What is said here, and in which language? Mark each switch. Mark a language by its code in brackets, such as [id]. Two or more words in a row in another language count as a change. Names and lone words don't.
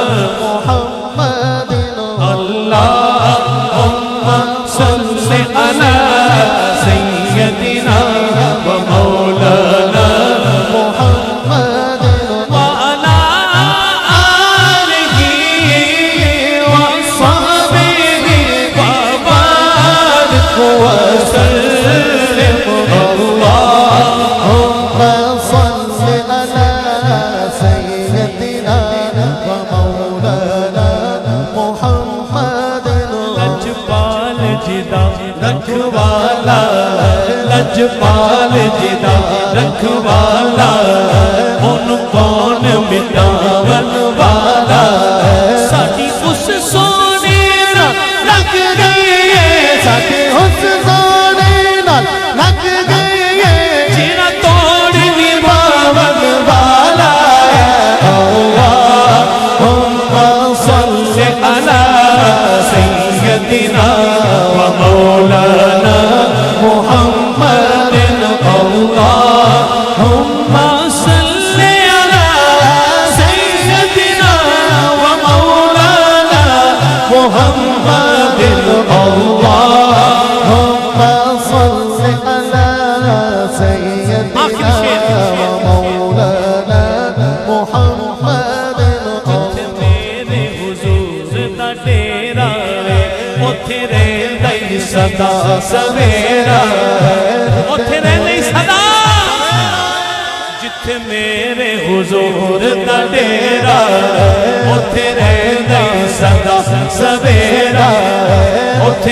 [ar] اللهم صل على سيدنا و مولانا و على آله و صحبه و بارك و سلم [pa] لجپال جدا رکھوالا لجپال جدا رکھوالا اون کون مٹاون والا ساڈی اس سوہنے نال لگ گئی ہے ساڈی اس سوہنے نال لگ گئی ہے جنہاں توڑ نبھاون والا ہے [ar] اللهم صل على سيدنا و مولانا محمد اللهم صل على سيدنا و مولانا محمد اللهم صل على سيدنا و مولانا محمد [pa] میرے حضور دا ڈیرا اتھے رہندا ہی سدا سویرا اتھے رہندا ہی سدا جتھے میرے حضور دا ڈیرا اتھے رہندا ہی سدا سویرا اتھے